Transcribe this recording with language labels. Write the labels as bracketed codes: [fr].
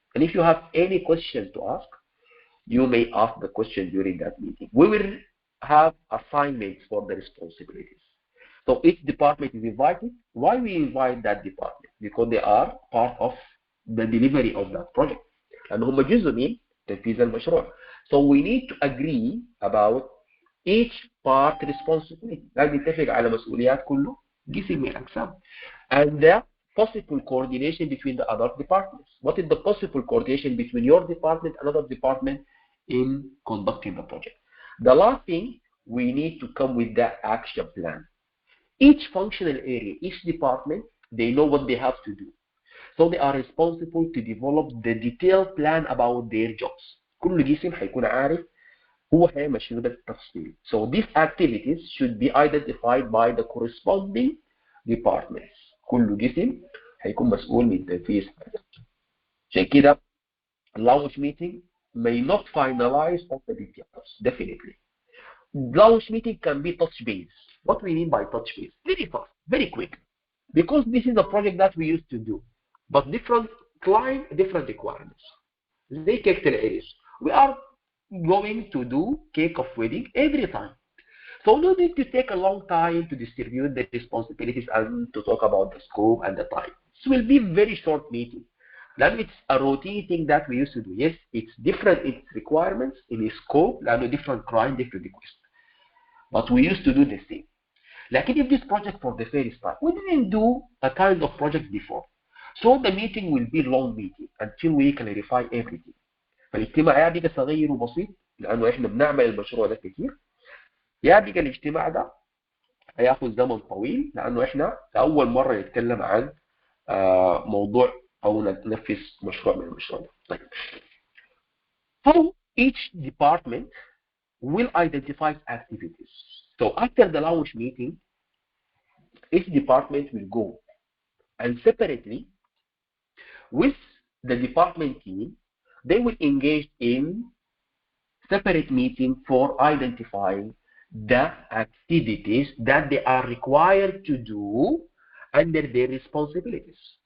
[en] And if you have any question to ask, you may ask the question during that meeting. We will have assignments for the responsibilities. So each department is invited. Why we invite that department? Because they are part of the delivery of that project. [ar] And هم جزء من تنفيذ المشروع. [en] So we need to agree about each part responsibility. [ar] لازم نتفق على مسؤوليات كله قسم من الأقسام. [en] And the possible coordination between the other departments. What is the possible coordination between your department and another department in conducting the project? The last thing, we need to come with the action plan. Each functional area, each department, they know what they have to do. So they are responsible to develop the detailed plan about their jobs. [ar] كل قسم هيكون عارف هو هيعمل شنو بالتفصيل. [en] So these activities should be identified by the corresponding departments. [ar] كل قسم هيكون مسؤول من تنفيذ هذا. عشان كده [en] launch meeting may not finalize all the details, definitely. Launch meeting can be touch base. What we mean by touch base? Very fast, very quick. Because this is a project that we used to do. But different client, different requirements. They cake العرس. We are going to do cake of wedding every time. So no need to take a long time to distribute the responsibilities and to talk about the scope and the time. This will be very short meeting. Then it's a routine thing that we used to do. Yes, it's different in its requirements, in its scope, and different client, different requests. But we used to do the same. Like if this project for the first time, we didn't do a kind of project before. So the meeting will be long meeting until we clarify everything. [ar] فالاجتماع يا بقى صغير وبسيط لأنه إحنا بنعمل المشروع ده كتير. يا بقى الاجتماع ده هياخد زمن طويل لأنه إحنا أول مرة نتكلم عن موضوع أو ننفذ مشروع من المشروع ده. طيب. [en] How each department will identify activities. So after the launch meeting, each department will go and separately with the department team, they will engage in separate meeting for identifying the activities that they are required to do under their responsibilities.